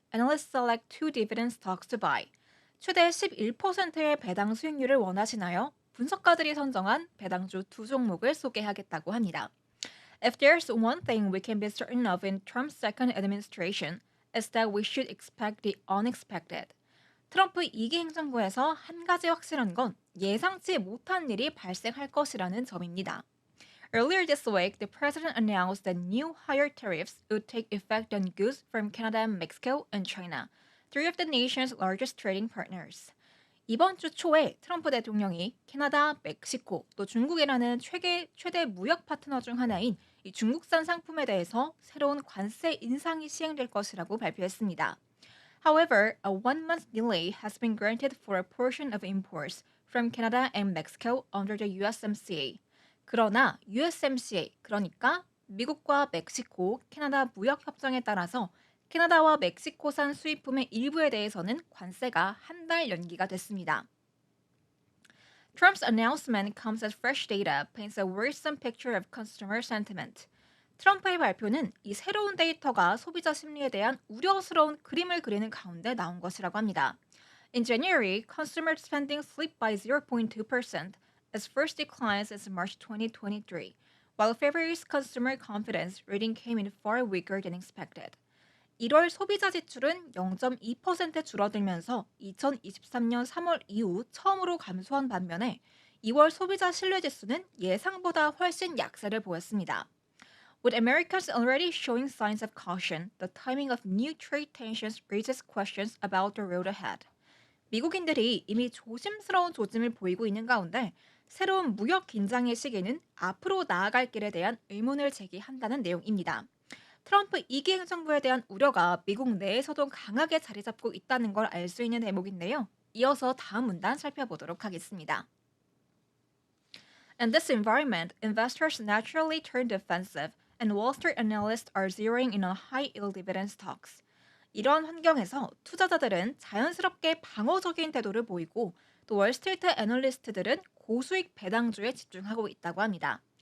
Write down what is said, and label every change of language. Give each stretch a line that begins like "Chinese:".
English: Analysts select two dividend stocks to buy.
Korean: 최대 11%의 배당 수익률을 원하시나요? 분석가들이 선정한 배당주 두 종목을 소개하겠다고 합니다.
English: If there's one thing we can be certain of in Trump's second administration, it's that we should expect the unexpected.
Korean: 트럼프 2기 행정부에서 한 가지 확실한 건 예상치 못한 일이 발생할 것이라는 점입니다.
English: Earlier this week, the president announced that new higher tariffs would take effect on goods from Canada, Mexico, and China, three of the nation's largest trading partners.
Korean: 이번 주 초에 트럼프 대통령이 캐나다, 멕시코, 또 중국이라는 최대 무역 파트너 중 하나인 이 중국산 상품에 대해서 새로운 관세 인상이 시행될 것이라고 발표했습니다.
English: However, a 1-month delay has been granted for a portion of imports from Canada and Mexico under the USMCA.
Korean: 그러나 USMCA, 그러니까 미국과 멕시코, 캐나다 무역 협정에 따라서 캐나다와 멕시코산 수입품의 일부에 대해서는 관세가 한 달 연기가 됐습니다.
English: Trump's announcement comes as fresh data paints a worrisome picture of consumer sentiment.
Korean: 트럼프의 발표는 이 새로운 데이터가 소비자 심리에 대한 우려스러운 그림을 그리는 가운데 나온 것이라고 합니다.
English: In January, consumer spending slipped by 0.2% as first declines since March 2023, while February's consumer confidence reading came in far weaker than expected.
Korean: 1월 소비자 지출은 0.2% 줄어들면서 2023년 3월 이후 처음으로 감소한 반면에 2월 소비자 신뢰 지수는 예상보다 훨씬 약세를 보였습니다.
English: With Americans already showing signs of caution, the timing of new trade tensions raises questions about the road ahead.
Korean: 미국인들이 이미 조심스러운 조짐을 보이고 있는 가운데 새로운 무역 긴장의 시기는 앞으로 나아갈 길에 대한 의문을 제기한다는 내용입니다. 트럼프 2기 행정부에 대한 우려가 미국 내에서도 강하게 자리 잡고 있다는 걸 알 수 있는 대목인데요. 이어서 다음 문단 살펴보도록 하겠습니다.
English: In this environment, investors naturally turn defensive and Wall Street analysts are zeroing in on high-yield dividend stocks.
Korean: 이러한 환경에서 투자자들은 자연스럽게 방어적인 태도를 보이고 또 월스트리트 애널리스트들은 고수익 배당주에 집중하고 있다고 합니다.